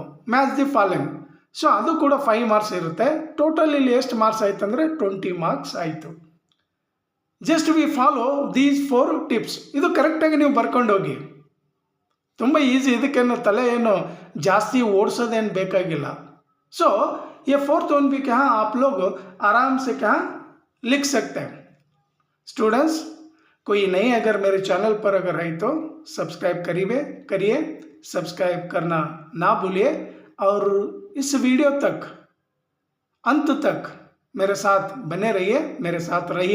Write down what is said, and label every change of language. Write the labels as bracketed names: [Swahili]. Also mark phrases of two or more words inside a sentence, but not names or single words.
[English] match the following, [Kannada] ಸೊ ಅದು ಕೂಡ 5 ಮಾರ್ಕ್ಸ್ ಇರುತ್ತೆ. ಟೋಟಲ್ ಇಲ್ಲಿ ಎಷ್ಟು ಮಾರ್ಕ್ಸ್ ಆಯ್ತು ಅಂದರೆ 20 ಮಾರ್ಕ್ಸ್ ಆಯಿತು. [English] just we follow these 4 tips. [Kannada] ಇದು ಕರೆಕ್ಟಾಗಿ ನೀವು ಬರ್ಕೊಂಡು ಹೋಗಿ, ತುಂಬ ಈಸಿ. ಇದಕ್ಕೇನು ತಲೆ ಏನು ಜಾಸ್ತಿ ಓಡಿಸೋದೇನು ಬೇಕಾಗಿಲ್ಲ. [Hindi] सो ये [English] fourth one [Hindi] भी क्या आप लोग आराम से क्या लिख सकते हैं स्टूडेंट्स। कोई नहीं अगर मेरे चैनल पर अगर है तो सब्सक्राइब करिए, सब्सक्राइब करना ना भूलिए, और इस वीडियो तक अंत तक मेरे साथ बने रहिए, मेरे साथ रहिए।